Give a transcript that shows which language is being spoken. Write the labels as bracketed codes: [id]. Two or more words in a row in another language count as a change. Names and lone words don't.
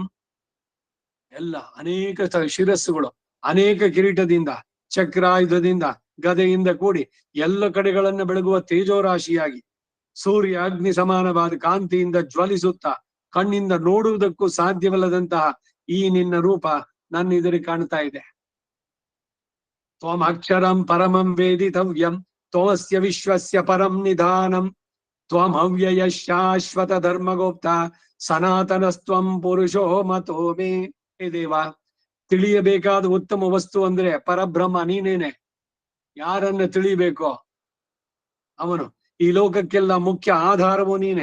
[kn] ಎಲ್ಲ ಅನೇಕ ಶಿರಸ್ಸುಗಳು, ಅನೇಕ ಕಿರೀಟದಿಂದ, ಚಕ್ರಾಯುಧದಿಂದ, ಗದೆಯಿಂದ ಕೂಡಿ ಎಲ್ಲ ಕಡೆಗಳನ್ನ ಬೆಳಗುವ ತೇಜೋರಾಶಿಯಾಗಿ ಸೂರ್ಯ ಅಗ್ನಿ ಸಮಾನವಾದ ಕಾಂತಿಯಿಂದ ಜ್ವಲಿಸುತ್ತಾ ಕಣ್ಣಿಂದ ನೋಡುವುದಕ್ಕೂ ಸಾಧ್ಯವಿಲ್ಲದಂತಹ ಈ ನಿನ್ನ ರೂಪ ನನ್ನ ಎದುರಿಗೆ ಕಾಣ್ತಾ ಇದೆ. [sa] ತ್ವಂ ಅಕ್ಷರಂ ಪರಮಂ ವೇದಿತವ್ಯಂ ತ್ವಮಸ್ಯ ವಿಶ್ವಸ್ಯ ಪರಂ ನಿಧಾನಂ ತ್ವಂ ಅವ್ಯಯ ಶಾಶ್ವತ ಧರ್ಮಗೋಪ್ತ ಸನಾತನಸ್ತ್ವಂ ಪುರುಷೋ ಮತೋ ಮೇ. [kn] ಹೇ ದೇವ, ತಿಳಿಯಬೇಕಾದ ಉತ್ತಮ ವಸ್ತು ಅಂದ್ರೆ ಪರಬ್ರಹ್ಮ ನೀನೇನೆ. ಯಾರನ್ನ ತಿಳಿಬೇಕೋ ಅವನು. ಈ ಲೋಕಕ್ಕೆಲ್ಲ ಮುಖ್ಯ ಆಧಾರವು ನೀನೆ.